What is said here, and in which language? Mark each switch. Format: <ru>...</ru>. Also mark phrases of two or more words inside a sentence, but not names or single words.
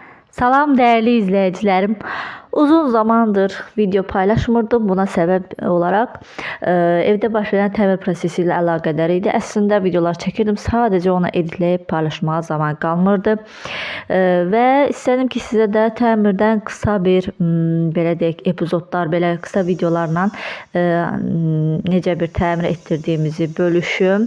<az>Salam değerli izleyicilerim. Uzun zamandır video paylaşmırdım. Buna sebep olarak evde baş verən təmir prosesi ilə əlaqədar idi. Əslində videolar çəkirdim. Sadəcə onu editləyib paylaşmağa zaman qalmırdı. Və istədim ki, sizə də təmirdən qısa bir belə deyək, epizodlar, belə qısa videolarla necə bir təmir etdirdiyimizi bölüşüm.</az>